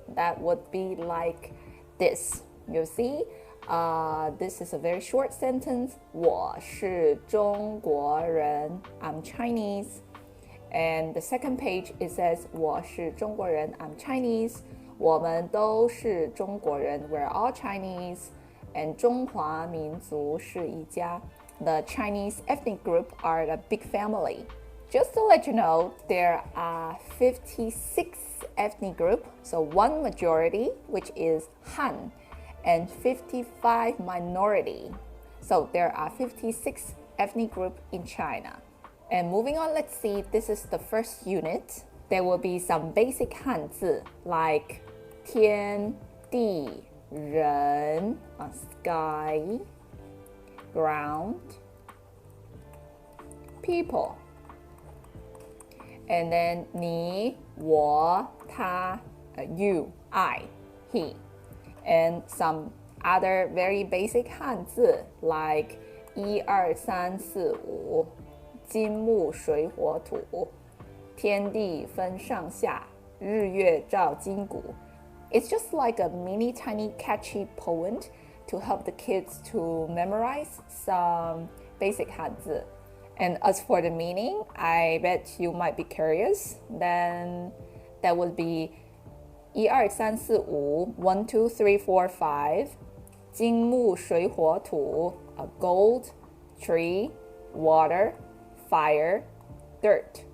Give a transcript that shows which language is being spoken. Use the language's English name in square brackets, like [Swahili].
[English] That would be like this. You'll see, this is a very short sentence. [Chinese] 我是中国人. [English] I'm Chinese. And the second page, it says [Chinese] 我是中国人. [English] I'm Chinese. [Chinese] 我们都是中国人. [English] We're all Chinese. [Chinese] And 中华民族是一家. [English] The Chinese ethnic group are a big family. Just to let you know, there are 56 ethnic groups, so 1 majority, which is Han, and 55 minority. So there are 56 ethnic groups in China. And moving on, let's see, this is the first unit. There will be some basic Hanzi like [Chinese] 天地人, [English] sky, ground, people. And then [Chinese] 你, 我, 他, [English] you, I, he. And some other very basic Hanzi like [Chinese] 1、2、3、4、5, 金木水火土, 天地分上下, 日月照金鼓. [English] It's just like a mini tiny catchy poem to help the kids to memorize some basic Hanzi. And as for the meaning, I bet you might be curious. Then that would be [Chinese] 1、2、3、4、5, [English] 1, 2, 3, 4, 5, [Chinese] 金木水火土, [English] gold, tree, water, fire, dirt.